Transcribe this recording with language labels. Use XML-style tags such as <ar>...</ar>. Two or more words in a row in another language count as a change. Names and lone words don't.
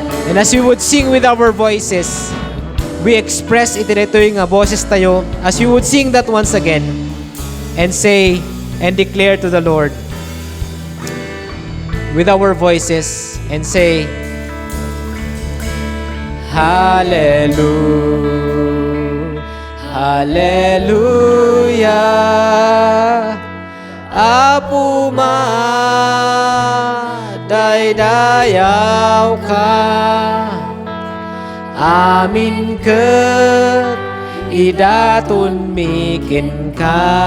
<en>And as we would sing with our voices, we express</en> <ilo>iti daytoy nga boses tayo</ilo> <en>as we would sing that once again and say and declare to the Lord with our voices and say,</en> <ilo>Hallelujah, Hallelujah, Apo madaydayaw ka, amin ket idatun mikin ka,</ilo>